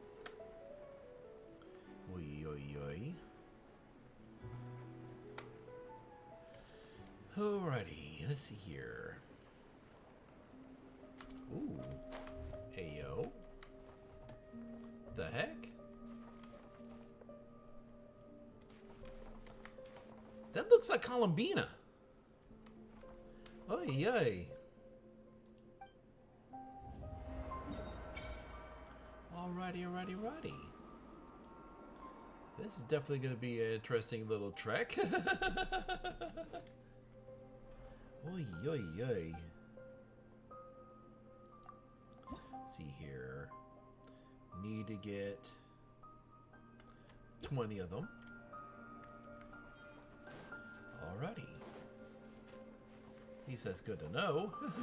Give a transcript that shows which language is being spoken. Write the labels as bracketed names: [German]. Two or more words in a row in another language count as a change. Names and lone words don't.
[English] Oi, oi, oi. Alrighty, let's see here. Ooh. Ayo. The heck? That looks like Columbina. Oy, oy. Alrighty, alrighty, alrighty. This is definitely going to be an interesting little trek. Oy, oy, oy. See here. Need to get 20 of them. Alrighty. He says good to know.